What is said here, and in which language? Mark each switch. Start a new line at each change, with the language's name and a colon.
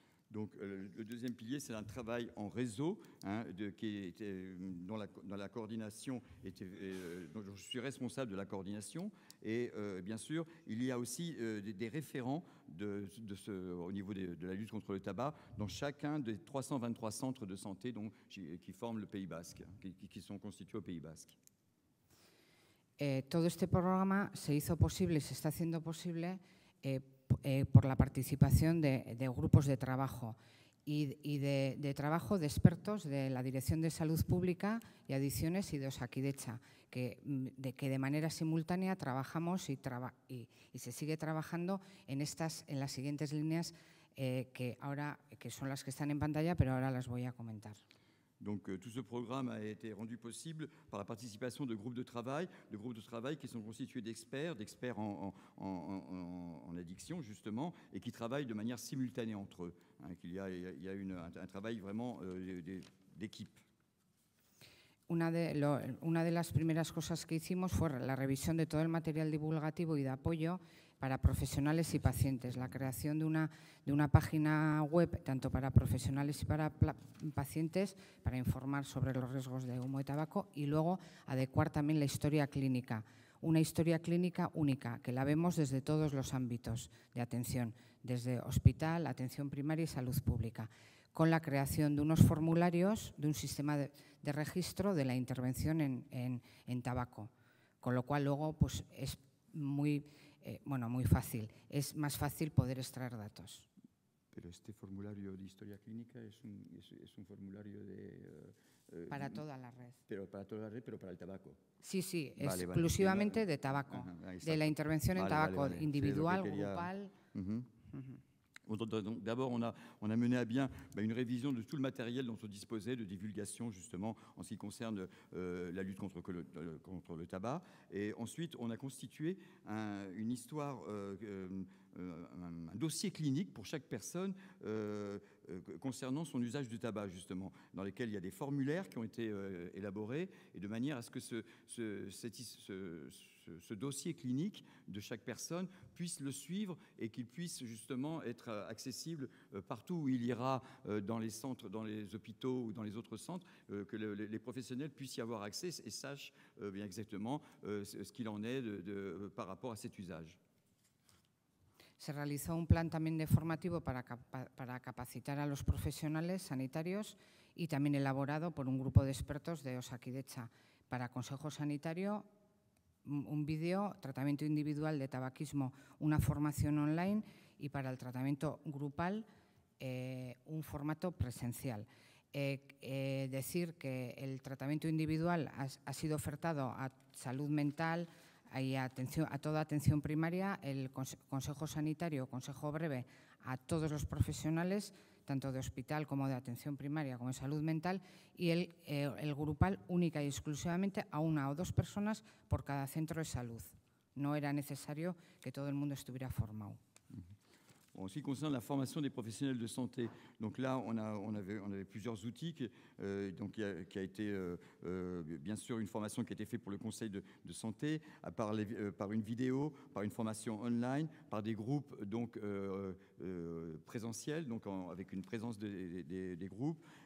French: Donc, le deuxième pilier, c'est un travail en réseau, hein, dont la coordination était, dont je suis responsable de la coordination. Et bien sûr, il y a aussi des référents au niveau de la lutte contre le tabac dans chacun des 323 centres de santé qui forment le Pays Basque, qui sont constitués au Pays Basque.
Spanish: Todo este programa se hizo posible y se está haciendo posible por la participación de grupos de trabajo y de trabajo de expertos de la Dirección de Salud Pública y Adicciones y de Osakidetza, que de manera simultánea trabajamos y se sigue trabajando en las siguientes líneas que son las que están en pantalla, pero ahora las voy a comentar.
French: Donc tout ce programme a été rendu possible par la participation de groupes de travail qui sont constitués d'experts en addiction justement, et qui travaillent de manière simultanée entre eux. Hein, il y a un travail vraiment d'équipe.
Spanish: Una de las primeras cosas que hicimos fue la revisión de todo el material divulgativo y de apoyo para profesionales y pacientes, la creación de una página web tanto para profesionales y para pacientes para informar sobre los riesgos de humo de tabaco, y luego adecuar también la historia clínica, una historia clínica única que la vemos desde todos los ámbitos de atención, desde hospital, atención primaria y salud pública, con la creación de unos formularios, de un sistema de registro de la intervención en tabaco, con lo cual luego pues, es muy fácil, es más fácil poder extraer datos. Pero este formulario de historia clínica es un formulario para toda la red. Pero para toda la red, pero para el tabaco. Sí, exclusivamente de tabaco, de la intervención en tabaco, individual, grupal.
French: D'abord, on a mené à bien une révision de tout le matériel dont on disposait de divulgation, justement, en ce qui concerne la lutte contre le tabac. Et ensuite, on a constitué une histoire, un dossier clinique pour chaque personne concernant son usage du tabac, justement, dans lesquels il y a des formulaires qui ont été élaborés, et de manière à ce que ce dossier clinique de chaque personne puisse le suivre et qu'il puisse justement être accessible partout où il ira, dans les centres, dans les hôpitaux ou dans les autres centres, que les professionnels puissent y avoir accès et sachent bien exactement ce qu'il en est par rapport à cet usage.
Spanish: Se realizó un plan también de formativo para capacitar a los profesionales sanitarios y también elaborado por un grupo de expertos de Osakidetza para consejo sanitario, un vídeo, tratamiento individual de tabaquismo, una formación online, y para el tratamiento grupal un formato presencial. Decir que el tratamiento individual ha sido ofertado a salud mental y a toda atención primaria, el consejo sanitario, consejo breve a todos los profesionales, tanto de hospital como de atención primaria como de salud mental, y el grupal única y exclusivamente a una o dos personas por cada centro de salud. No era necesario que todo el mundo estuviera formado.
French: En ce qui concerne la formation des professionnels de santé, donc là, on avait plusieurs outils, qui a été bien sûr une formation qui a été faite pour le Conseil de santé, par une vidéo, par une formation online, par des groupes donc présentiels, donc avec une présence des groupes.